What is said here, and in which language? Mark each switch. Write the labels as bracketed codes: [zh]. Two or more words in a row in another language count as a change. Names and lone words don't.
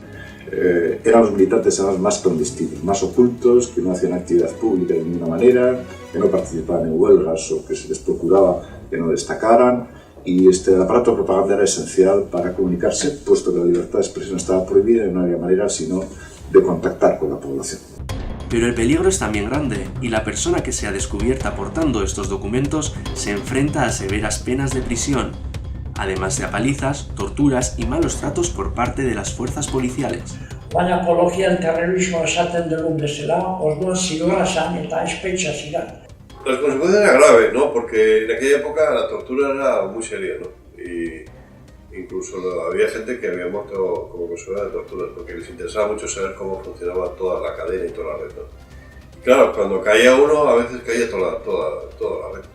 [es] Eran los militantes además más clandestinos, más ocultos, que no hacían actividad pública de ninguna manera, que no participaban en huelgas o que se les procuraba que no destacaran, y el aparato de propaganda era esencial para comunicarse, puesto que la libertad de expresión estaba prohibida y no había manera sino de contactar con la población. Pero el peligro es también grande, y la persona que sea descubierta portando estos documentos se enfrenta a severas penas de prisión, además de apalizas, torturas y malos tratos por parte de las fuerzas policiales. [eu] Baina ekologian terrorismo esaten dugun bezala, orduan zigorra zan eta espetxa ziren. [es] La consecuencia era grave, ¿no? Porque en aquella época la tortura era muy seria, ¿no? Y incluso había gente que había muerto como consecuencia de torturas, porque les interesaba mucho saber cómo funcionaba toda la cadena y toda la red, ¿no? Y claro, cuando caía uno, a veces caía toda la red.